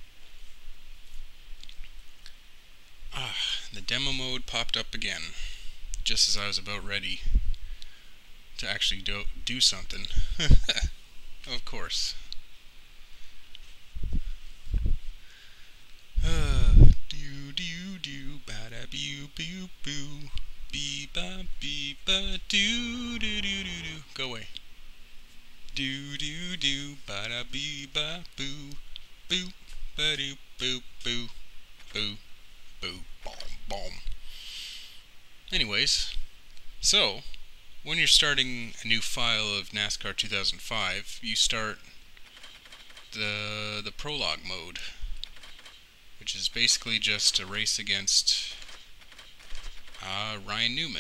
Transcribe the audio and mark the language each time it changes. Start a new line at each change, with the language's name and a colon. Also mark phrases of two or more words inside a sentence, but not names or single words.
English: The demo mode popped up again, just as I was about ready to actually do something. Of course. Do do do ba da boo boo boo bee ba do do do do do. Go away. Do do do ba da bee ba boo boo ba do boo boo boo boo boom boom. Anyways, so when you're starting a new file of NASCAR 2005, you start the Prologue mode, which is basically just a race against Ryan Newman.